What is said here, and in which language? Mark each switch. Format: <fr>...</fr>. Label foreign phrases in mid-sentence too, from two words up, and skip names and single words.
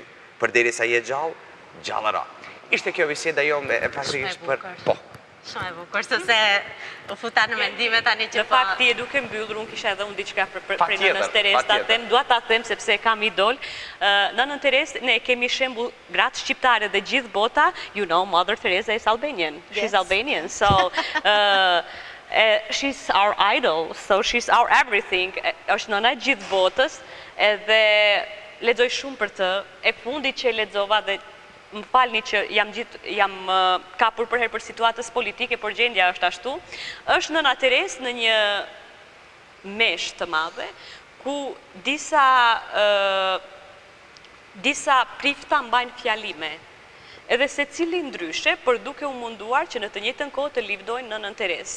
<sq>Përderisa je gjallë, gjallëra. Ishte kjo biseda jonë e faktikisht për po. Shumë e bukur, sepse u futa në mendime tani që po. Në fakt ti e duke mbyllur, unë kisha edhe unë diçka për nënës Terez ta them, dua ta them sepse kam idol. Nënën Terez, ne kemi shembull gratë shqiptare dhe gjithë bota,</sq> <en>you know, Mother Teresa is Albanian. She's Albanian, so she's our idol, so she's our everything.</en> <sq>Është nëna e gjithë botës, edhe lexoj shumë për të. E fundit që lexova dhe më falni që jam kapur për herë për situatës politike, por gjendja është ashtu, është nëna Terez në një mesh të madhe, ku disa prifta mbajnë fjalime, edhe se cili ndryshe, për duke u munduar që në të njëjtën kohë të livdojnë nënën Terez.</sq>